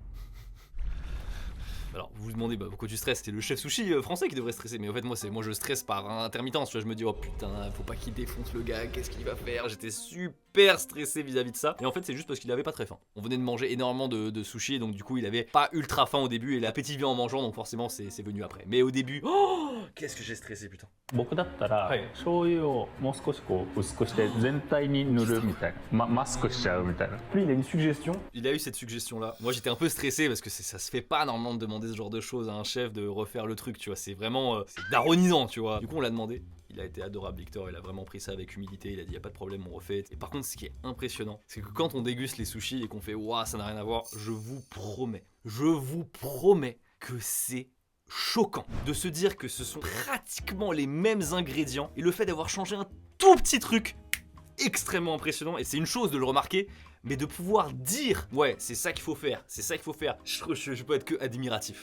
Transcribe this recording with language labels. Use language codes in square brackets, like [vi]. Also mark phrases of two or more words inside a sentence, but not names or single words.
[fr] Alors vous vous demandez pourquoi tu stresses, c'est le chef sushi français qui devrait stresser, mais en fait moi je stresse par intermittence, tu vois, je me dis oh putain faut pas qu'il défonce le gars, qu'est-ce qu'il va faire, j'étais super stressé vis-à-vis de ça, et en fait c'est juste parce qu'il avait pas très faim. On venait de manger énormément de sushi, donc du coup il avait pas ultra faim au début, et l'appétit vient en mangeant, donc forcément c'est venu après. Mais au début, oh qu'est-ce que j'ai stressé putain. [ja] 僕だったら、醤油をもう少しこう薄くして全体に塗るみたいな、マスクしちゃうみたいな。 [fr] Lui, il a une suggestion. Il a eu cette suggestion là. Moi j'étais un peu stressé parce que ça se fait pas normalement de demander ce genre de choses à un chef, de refaire le truc, tu vois, c'est vraiment c'est daronisant, tu vois. Du coup on l'a demandé. Il a été adorable Victor, il a vraiment pris ça avec humilité, il a dit y a pas de problème, on refait. Et par contre ce qui est impressionnant, c'est que quand on déguste les sushis et qu'on fait waouh ça n'a rien à voir, je vous promets que c'est choquant de se dire que ce sont pratiquement les mêmes ingrédients et le fait d'avoir changé un tout petit truc extrêmement impressionnant, et c'est une chose de le remarquer, mais de pouvoir dire ouais c'est ça qu'il faut faire, c'est ça qu'il faut faire, je peux être que admiratif.